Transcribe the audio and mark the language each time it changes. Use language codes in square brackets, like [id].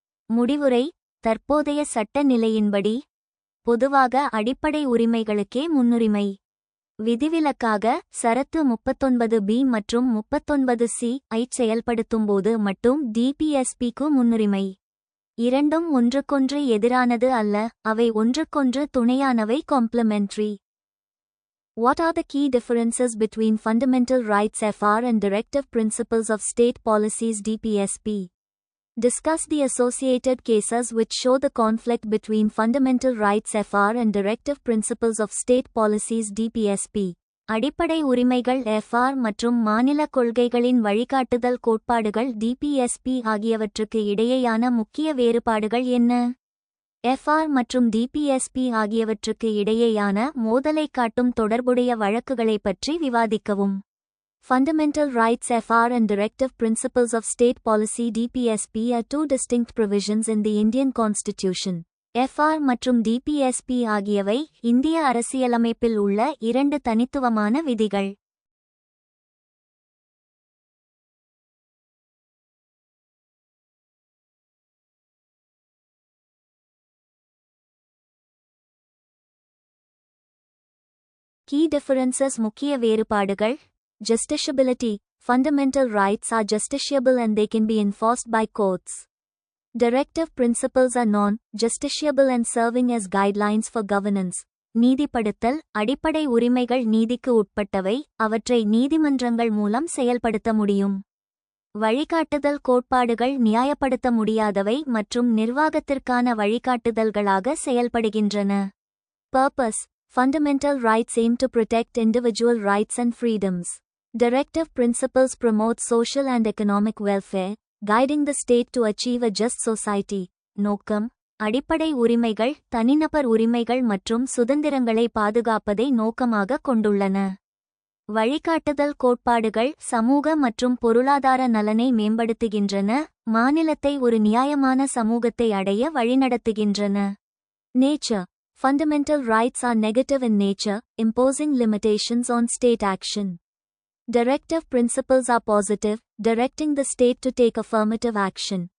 [ta] முடிவுரை: தற்போதைய சட்ட நிலையின்படி பொதுவாக அடிப்படை உரிமைகளுக்கே முன்னுரிமை. விதிவிலக்காக சரத்து 39B மற்றும் 39C ஐச் செயல்படுத்தும்போது மட்டும் டிபிஎஸ்பிக்கு முன்னுரிமை. இரண்டும் ஒன்றுக்கொன்று எதிரானது அல்ல, அவை ஒன்றுக்கொன்று துணையானவை. [en] Complementary. What are the key differences between fundamental rights FR and directive principles of state policies DPSP? Discuss the associated cases which show the conflict between fundamental rights FR and directive principles of state policies DPSP. [ta] அடிப்படை உரிமைகள் FR மற்றும் மாநில கொள்கைகளின் வழிகாட்டுதல் கோட்பாடுகள் DPSP ஆகியவற்றுக்கு இடையேயான முக்கிய வேறுபாடுகள் என்ன? எஃப்ஆர் மற்றும் டிபிஎஸ்பி ஆகியவற்றுக்கு இடையேயான மோதலைக் காட்டும் தொடர்புடைய வழக்குகளைப் பற்றி விவாதிக்கவும். [en] Fundamental rights FR and directive principles of state policy DPSP are two distinct provisions in the Indian Constitution. [ta] FR மற்றும் DPSP ஆகியவை இந்திய அரசியலமைப்பில் உள்ள 2 தனித்துவமான விதிகள். [en] Key differences [ta] முக்கிய வேறுபாடுகள். [en] Justiciability. Fundamental rights are justiciable and they can be enforced by courts. Directive principles are non-justiciable and serving as guidelines for governance. [ta] நீதிப்படுத்தல். அடிப்படை உரிமைகள் நீதிக்கு உட்பட்டவை, அவற்றை நீதிமன்றங்கள் மூலம் செயல்படுத்த முடியும். வழிகாட்டுதல் கோட்பாடுகள் நியாயப்படுத்த முடியாதவை மற்றும் நிர்வாகத்திற்கான வழிகாட்டுதல்களாக செயல்படுகின்றன. [en] Purpose. Fundamental rights aim to protect individual rights and freedoms. Directive principles promote social and economic welfare, guiding the state to achieve a just society. [ta] நோக்கம். அடிப்படை உரிமைகள் தனிநபர் உரிமைகள் மற்றும் சுதந்திரங்களை பாதுகாப்பதை நோக்கமாக கொண்டுள்ளன. வழிகாட்டுதல் கோட்பாடுகள் சமூக மற்றும் பொருளாதார நலனை மேம்படுத்துகின்றன, மாநிலத்தை ஒரு நியாயமான சமூகத்தை அடைய வழிநடத்துகின்றன. [en] Nature. Fundamental rights are negative in nature, imposing limitations on state action. Directive principles are positive, directing the state to take affirmative action.